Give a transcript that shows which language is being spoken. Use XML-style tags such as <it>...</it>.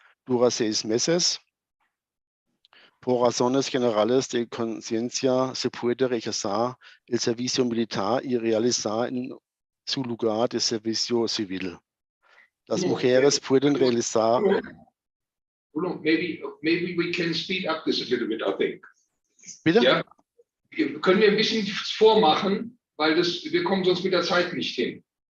<es>Dura 6 meses. Por razones generales de conciencia se puede rechazar el servicio militar y realizar en su lugar de servicio civil. Las mujeres pueden realizar.</es> <en>Maybe we can speed up this a little bit, I think.</en> <de>Bitte? Ja? Können wir ein bisschen vormachen, weil wir kommen sonst mit der Zeit nicht hin.</de>